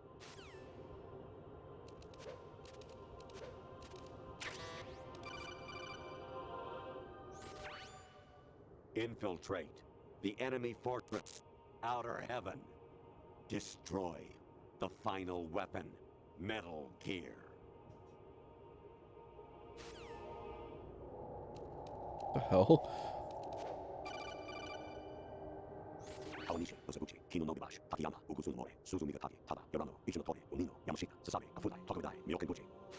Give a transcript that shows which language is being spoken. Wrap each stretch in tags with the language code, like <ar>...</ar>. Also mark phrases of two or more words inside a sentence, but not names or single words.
<en>Infiltrate the enemy fortress, Outer Heaven. Destroy the final weapon, Metal Gear. The hell? Kawanishi, Osabuchi, Kino no Gibashi, Takayama, Ugusun More, Suzumi Gataki, Tada, Yorano, Ichino Tore, Unino, Yamashita, Sasabe, Kafudai, Tokudai, Myokenbuchi.</en>